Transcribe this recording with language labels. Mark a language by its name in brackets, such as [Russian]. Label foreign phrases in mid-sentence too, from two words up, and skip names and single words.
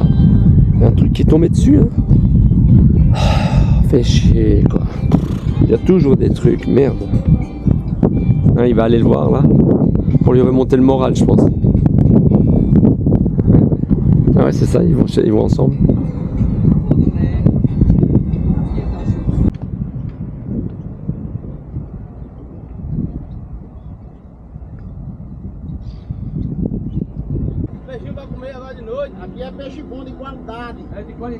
[French] Il y a un truc qui est tombé dessus. Fait chier quoi. Il y a toujours des trucs, merde. Hein, il va aller le voir là. Pour lui remonter le moral, je pense. Ah ouais, c'est ça, ils vont ensemble. [Portuguese] Peixinho pra comer agora de noite. Aqui é peixe bom de qualidade. É de qualidade.